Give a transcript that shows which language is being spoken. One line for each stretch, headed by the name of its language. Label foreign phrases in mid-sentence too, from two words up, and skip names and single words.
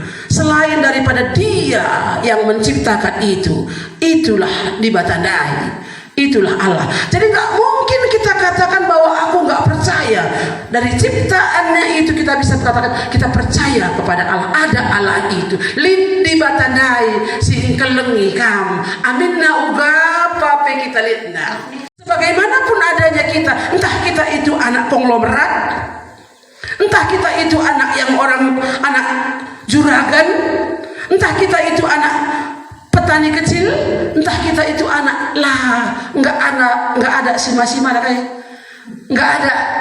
Indonesian: Selain daripada Dia yang menciptakan itu, itulah dibatandai, itulah Allah. Jadi nggak mungkin kita katakan bahwa aku nggak percaya. Dari ciptaannya itu kita bisa katakan kita percaya kepada Allah. Ada Allah itu.
Batak Karo: Lid dibatandai si kelengi kam. Aminna ugapa pe kita lidna.
Indonesian: Bagaimanapun adanya kita, entah kita itu anak konglomerat, entah kita itu anak juragan, entah kita itu anak petani kecil, entah kita itu anak nggak ada sima-sima kayak nggak ada